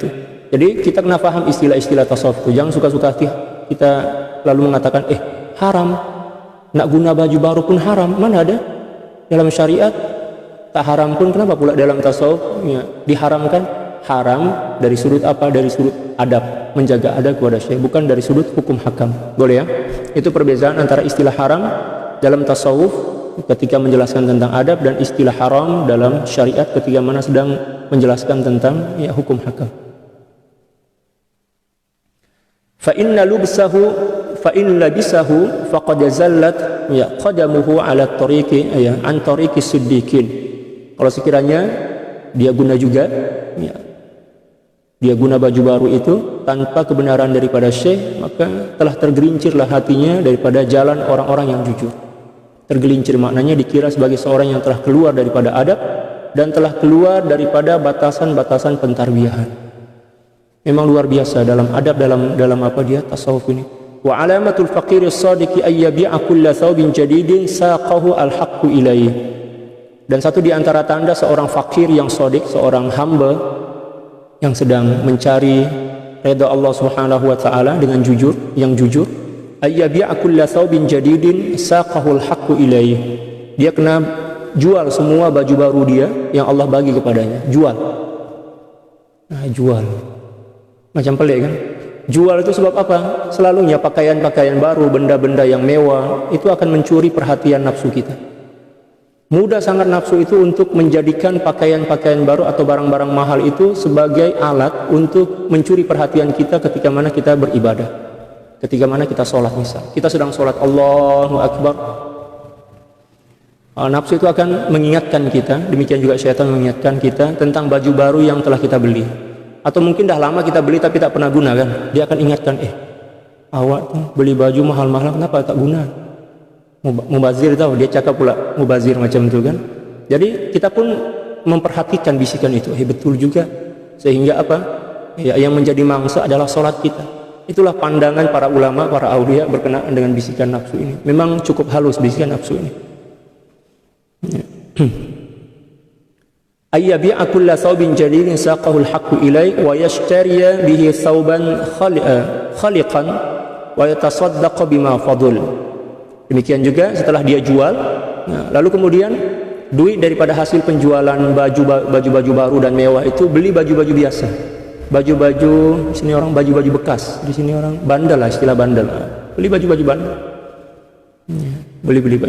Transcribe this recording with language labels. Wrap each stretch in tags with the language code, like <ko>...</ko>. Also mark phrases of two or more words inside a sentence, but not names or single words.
<ms>Jadi kita kena faham istilah-istilah tasawuf itu. Jangan suka-suka kita lalu mengatakan haram, nak guna baju baru pun haram. Mana ada dalam syariat? Tak haram pun kenapa pula dalam tasawuf ya, diharamkan? Haram dari sudut apa? Dari sudut adab, menjaga adab kepada Syekh, bukan dari sudut hukum hakam. Boleh ya? Itu perbezaan antara istilah haram dalam tasawuf ketika menjelaskan tentang adab dan istilah haram dalam syariat ketika mana sedang menjelaskan tentang ya, hukum hakam.</ms> <ar>فإن لبسه فقد زلت يا قدمه على طريق يا عن طريق الصديقين.</ar> <ms>Kalau sekiranya dia guna juga ya, dia guna baju baru itu tanpa kebenaran daripada Syekh, maka telah tergelincirlah hatinya daripada jalan orang-orang yang jujur. Tergelincir maknanya dikira sebagai seorang yang telah keluar daripada adab dan telah keluar daripada batasan-batasan pentarbiyahan. Memang luar biasa dalam adab, dalam apa dia tasawuf ini.</ms> <ar>وعلامة الفقير الصادق أن يبيع كل ثوب جديد ساقه الحق إليه.</ar> <ms>Dan satu di antara tanda seorang fakir yang shadiq, seorang hamba yang sedang mencari redha Allah</ms> <ar>سبحانه وتعالى</ar> <ms>dengan jujur, yang jujur,</ms> <ar>أن يبيع كل ثوب جديد ساقه الحق إليه.</ar> <ms>Dia kena jual semua baju baru dia yang Allah bagi kepadanya. Jual. Nah, jual. Macam pelik kan? Jual itu sebab apa? Selalunya pakaian-pakaian baru, benda-benda yang mewah itu akan mencuri perhatian nafsu kita. Mudah sangat nafsu itu untuk menjadikan pakaian-pakaian baru atau barang-barang mahal itu sebagai alat untuk mencuri perhatian kita ketika mana kita beribadah, ketika mana kita sholat. Misal kita sedang sholat,</ms> <ar>الله أكبر,</ar> <ms>nafsu itu akan mengingatkan kita, demikian juga syaitan mengingatkan kita tentang baju baru yang telah kita beli. Atau mungkin dah lama kita beli tapi tak pernah guna kan, dia akan ingatkan, awak tuh beli baju mahal-mahal kenapa tak guna? Mubazir tahu, dia cakap pula mubazir macam itu kan. Jadi kita pun memperhatikan bisikan itu, betul juga. Sehingga apa? Ya, yang menjadi mangsa adalah sholat kita. Itulah pandangan para ulama, para aulia berkenaan dengan bisikan nafsu ini. Memang cukup halus bisikan nafsu ini.</ms> <ar>أن يبيع كل ثوب جديد ساقه الحق إليه ويشتري به ثوبا خلقا ويتصدق بما فضل.</ar> <ms>Demikian juga setelah dia jual, lalu kemudian duit daripada hasil penjualan baju-baju baru dan mewah itu beli baju-baju biasa, baju-baju sini orang baju-baju bekas, di sini orang bandel lah, istilah bandel, beli baju-baju bandel, beli baju.</ms>